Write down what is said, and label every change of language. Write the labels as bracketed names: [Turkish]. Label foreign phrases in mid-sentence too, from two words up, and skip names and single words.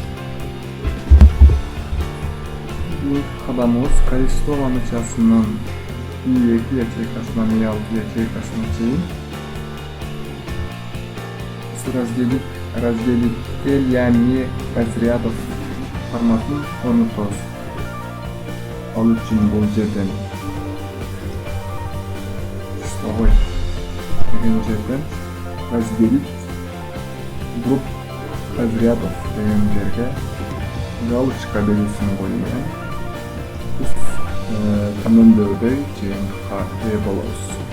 [Kyrgyz] Қадамымыз количество мамычасының E2 ячейкасынан E6 ячейкасына чейін [Russian] разделить разделителями разрядов [Kyrgyz] форматын орнотобуз. Ал үчүн бул жерден числовой деген жерден [Russian] разделить групп разрядов [Kyrgyz] деген жерге галочка белгисин коюп биз төмөндөдөй жыйынтыкка ээ болобуз.